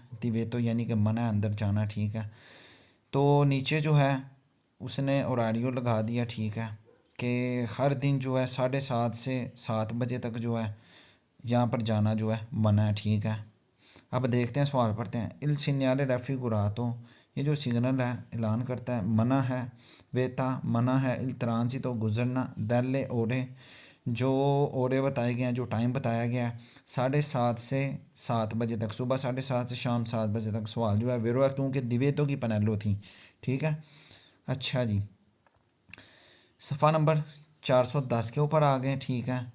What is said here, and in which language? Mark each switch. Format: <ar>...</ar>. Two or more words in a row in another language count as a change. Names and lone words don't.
<hi>दिवेतो यानी कि मना है अंदर जाना, ठीक है। तो नीचे जो है उसने orario लगा दिया, ठीक है, कि हर दिन जो है 7:30 से 7 बजे तक जो है यहाँ पर जाना जो है मना है, ठीक है। अब देखते हैं, सवाल पढ़ते हैं।</hi> <it>il segnale raffigurato,</it> <hi>ये जो सिग्नल है ऐलान करता है, मना है। वेता मना है।</hi> <it>il transito</it> <hi>गुजरना।</hi> <it>dalle ore,</it> <hi>जो ओरे बताए गए हैं, जो टाइम बताया गया है 7:30 से 7 बजे तक, सुबह 7:30 से शाम 7 बजे तक। सवाल जो है वेरो है क्योंकि दिवेतो की पनेलो थी, ठीक है। अच्छा जी, सफ़ा नंबर 410 के ऊपर आ गए, ठीक है।</hi>